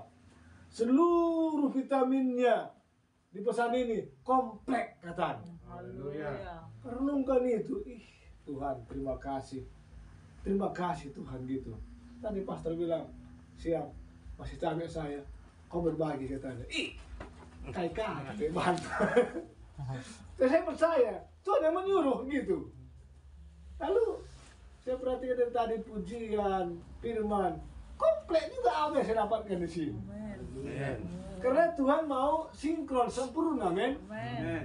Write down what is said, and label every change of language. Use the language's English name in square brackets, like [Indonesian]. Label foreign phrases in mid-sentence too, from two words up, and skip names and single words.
[Indonesian] Seluruh vitaminnya di pesan ini komplek, katanya. Haleluya. Renungkan itu. Tuhan, terima kasih. Terima kasih Tuhan gitu. Tadi pastor bilang, siang, masih capek saya. Kau berbagi, katanya. Kai-kai, bantah. Saya percaya, Tuhan yang menyuruh gitu. Lalu, saya perhatikan dari tadi pujian, firman, komplek juga apa yang saya dapatkan di sini. Amin. Karena Tuhan mau sinkron, sempurna, men. Amin.